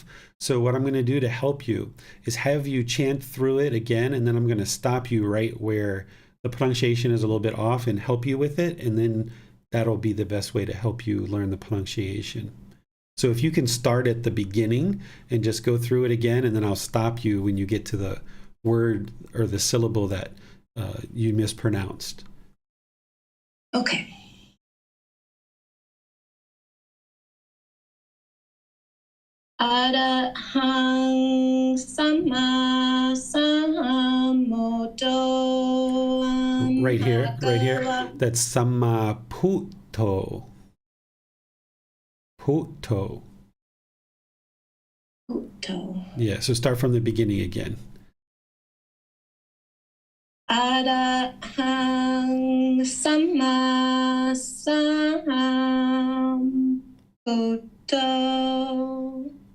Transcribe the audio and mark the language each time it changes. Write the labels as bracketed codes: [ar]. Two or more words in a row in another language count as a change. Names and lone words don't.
[en] So what I'm going to do to help you is have you chant through it again, and then I'm going to stop you right where the pronunciation is a little bit off and help you with it, and then that'll be the best way to help you learn the pronunciation. So if you can start at the beginning and just go through it again, and then I'll stop you when you get to the word or the syllable that you mispronounced. Okay. [pi] Arahang Sama Sambuddho. [en] Right here. That's [pi] Samma Puto. Puto. Buddho. [en] Yeah, so start from the beginning again. [pi] Arahang Sama Sambuddho.